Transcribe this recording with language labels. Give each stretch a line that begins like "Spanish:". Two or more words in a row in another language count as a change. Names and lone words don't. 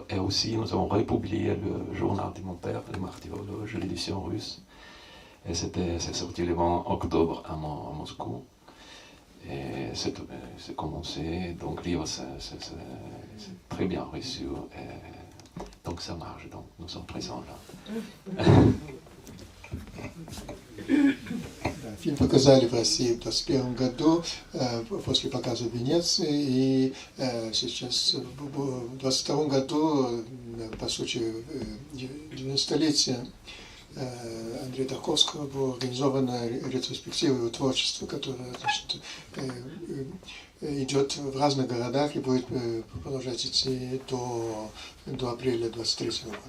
French: Et aussi, nous avons republié le journal de mon père, le Martyrologe, l'édition russe. Et c'est sorti le 20 octobre à Moscou. Et c'est commencé, donc le livre c'est très bien reçu, et donc ça marche, donc nous sommes présents là.
Russian: Фильм показали в России в 2021 году после показа в Венеции, и сейчас в 2022 году, по случаю 90-летия Андрея Тарковского, была организована ретроспектива его творчества, которая, значит, идет в разных городах и будет продолжать идти до апреля 2023 года.